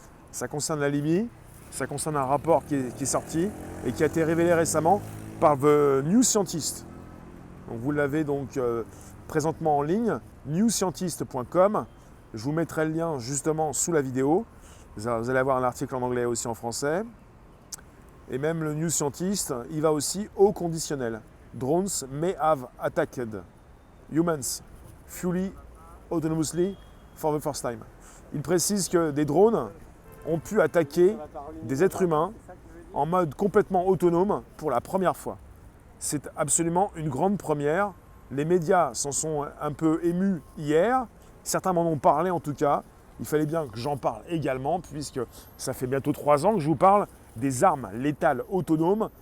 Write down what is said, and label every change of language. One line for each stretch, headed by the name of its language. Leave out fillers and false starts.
French: Ça concerne la Libye, ça concerne un rapport qui est sorti et qui a été révélé récemment par The New Scientist. Donc vous l'avez donc présentement en ligne, newscientist.com. Je vous mettrai le lien justement sous la vidéo. Vous allez avoir un article en anglais aussi en français. Et même le New Scientist, il va aussi au conditionnel.
English: Drones may have attacked humans fully autonomously for the first time.
French: Il précise que des drones ont pu attaquer des êtres humains en mode complètement autonome pour la première fois. C'est absolument une grande première. Les médias s'en sont un peu émus hier. Certains m'en ont parlé en tout cas. Il fallait bien que j'en parle également puisque ça fait bientôt 3 ans que je vous parle des armes létales autonomes.